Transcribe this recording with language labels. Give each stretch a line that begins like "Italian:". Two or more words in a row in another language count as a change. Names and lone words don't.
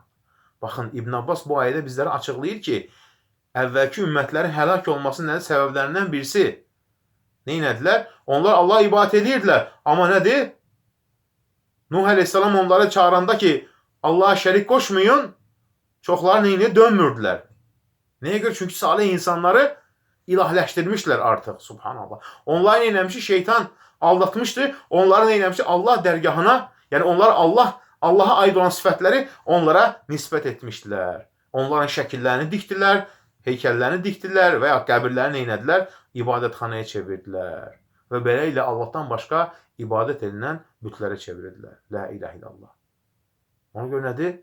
Azerbaijani: Bakın İbn Abbas bu ayədə bizlere açıqlayır ki, əvvəlki ümmətlərin həlak olmasının nədir? Səbəblərindən birisi neynədilər? Onlar Allah'a ibadət edirdilər. Ama nədir? Nuh Aleyhisselam onları çağıranda ki Allah'a şərik qoşmayın, çoxları neyini dönmürdülər.
Turkish: Neye göre?
Azerbaijani: Çünkü salih insanları ilahləşdirmişlər artıq. Subhanallah. Onları neyləmişdi? Şeytan aldatmıştı. Onları neyləmişdi? Allah dərgahına, yani onlar Allah'a ait olan sifətləri onlara nisbət etmişdilər. Onların şəkillərini dikdilər, heykəllərini dikdilər və ya qəbirlərini neynədilər? İbadətxanaya çevirdilər. Və belə ilə Allah'tan başqa ibadət edilən bütlərə çevirdilər.
Arabic: لا إله إلا الله.
Azerbaijani: Ona görə nədir?